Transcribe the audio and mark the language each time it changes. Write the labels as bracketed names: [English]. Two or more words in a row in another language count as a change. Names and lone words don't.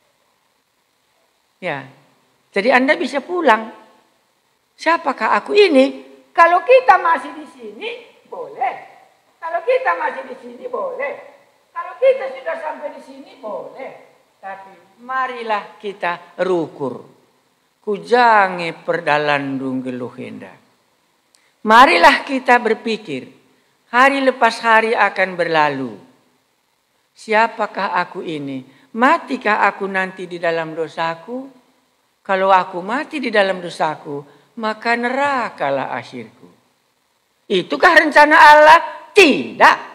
[Indonesian] Ya, jadi Anda bisa pulang. Siapakah aku ini? Kalau kita masih di sini, boleh. Kalau kita masih di sini, boleh. Kalau kita sudah sampai di sini boleh. Tapi marilah kita rukur. [Batak Karo] Kujange perdalandung geluhenda. [Indonesian] Marilah kita berpikir. Hari lepas hari akan berlalu. Siapakah aku ini? Matikah aku nanti di dalam dosaku? Kalau aku mati di dalam dosaku, maka nerakalah akhirku. Itukah rencana Allah? Tidak.